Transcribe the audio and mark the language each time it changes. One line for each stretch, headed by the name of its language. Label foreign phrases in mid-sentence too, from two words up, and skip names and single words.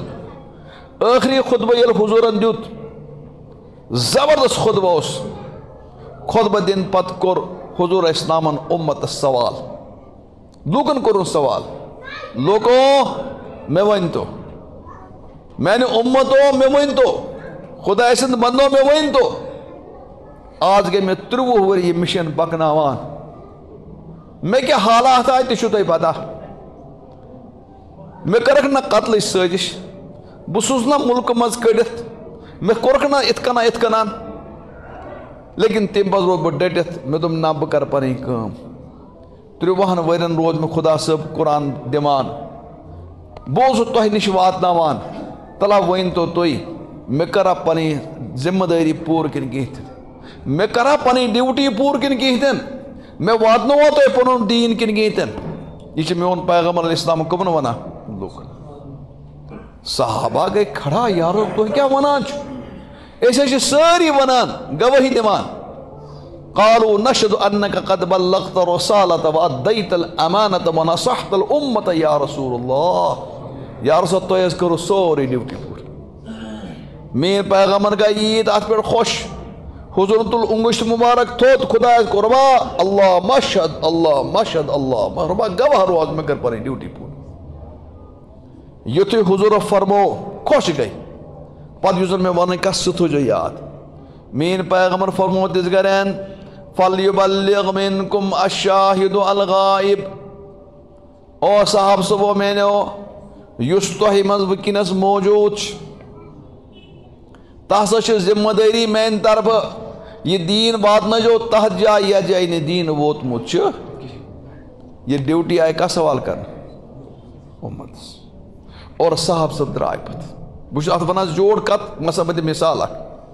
Kashmiri: خُطبہٕ ییٚلہِ حضوٗرن دیُت زبردست خُطبہٕ اوس خُطبہٕ دِنہٕ پتہٕ کوٚر حضوٗر علیہ السلامن اُمتس سوال لوٗکن کوٚرُن سوال لوٗکو مےٚ ؤنۍتو میانہِ اُمتو مےٚ ؤنۍتو خۄداے سٕنٛدِ بنٛدو مےٚ ؤنۍتو آز گٔے مےٚ 30 ؤری یہِ مِشن پکناوان میں کیا حالات آئے تہ چھو تۄہہِ پتہ میں کرکھ نہ قتلٕچ سٲزش بہٕ سوٗزٕ نہ مُلکہٕ منٛز کٔڑِتھ میں کوٚرکھ نہ یِتھ کٔنۍ لیکن تمہِ پتہٕ روٗد بہٕ ڈٔٹِتھ مےٚ دوٚپ نہ بہٕ کرٕ پنٕنۍ کٲم 30 ؤرین روٗد مےٚ خۄدا صٲب قرآن دِوان بہٕ اوسُس تۄہہِ نِش واتناوان تلا ؤنۍتو تُہۍ مےٚ کَرا پنٕنۍ ذِمہٕ دٲری پوٗرٕ کِنہٕ کِہیٖنۍ تہِ مےٚ کَرا پنٕنۍ ڈیوٹی پوٗرٕ کِنہٕ کِہیٖنۍ تہِ مےٚ واتناوا تۄہہِ پنُن دیٖن کِنہٕ کِہیٖنۍ تہِ یہِ چھُ میون پیغمبر علیہ السلام کٕمن وَنان لوٗکن صحابہ گٔے کھڑا یارو تُہۍ کیٛاہ وَنان چھُ أسۍ حظ چھِ سٲری وَنان گوٲہی دِوان
Arabic: قالوا نشهد انك قد بلغت الرسالة واديت الامانة ونصحت الامة يا رسول الله یا رسول
Kashmiri: تۄہہِ حظ کٔرٕو سورُے ڈیوٹی پوٗرٕ میٲنۍ پیغمبر گٔے عیٖد اتھ پٮ۪ٹھ خۄش حضوٗرن تُل انگشت مُبارک تھوٚد خۄدایس قۄربا اللہ مشہد اللہ رۄبا گواہ روز مےٚ کٔر پنٕنۍ ڈیوٹی پوٗرٕ یُتھُے حضوٗرو فرمو خۄش گٔے پتہٕ یُس زن مےٚ ونٕنۍ کتھ سُہ تھٲیزیو یاد میٲنۍ پیغمبر فرمو تِژ گرٮ۪ن
Arabic: فَلْيُبَلِّغْ مِنْكُمْ الشَّاهِدُ الْغَائِبُ
Kashmiri: او صاحب صُبحو میٛانیو یُس تۄہہِ منٛز وٕنکٮ۪نس موجوٗد چھُ تس چھِ ذِمہٕ دٲری میانہِ طرفہٕ یہِ دیٖن واتنٲیزیو تتھ جایہِ یتھ جایہِ نہٕ دیٖن ووتمُت چھُ یہِ ڈیوٹی آیہِ کس حوالہٕ کرنہٕ اُمتس اور صاحب صٲب درٛاے پتہٕ بہٕ چھُس اتھ ونان جوڑ کتھ مثلاً بہٕ دِمہٕ مثال اکھ